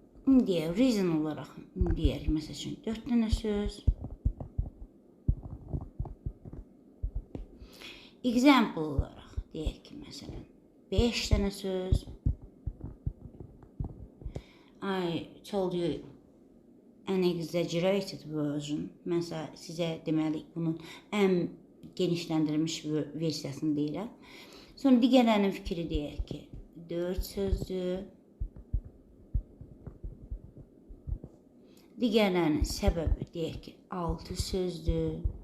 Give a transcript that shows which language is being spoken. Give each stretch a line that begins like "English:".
Azerbaijani: Deyək, reason olaraq deyək, məsəl üçün 4 dənə söz. Example olaraq deyək ki, məsələn 5 dənə söz.
English: I told you an exaggerated version.
Azerbaijani: Mən sizə deməli bunun ən genişləndirilmiş versiyasını deyirəm. Sonra digərlərinin fikri deyək ki, 4 sözdür. Digərlərinin səbəbi deyək ki, 6 sözdür.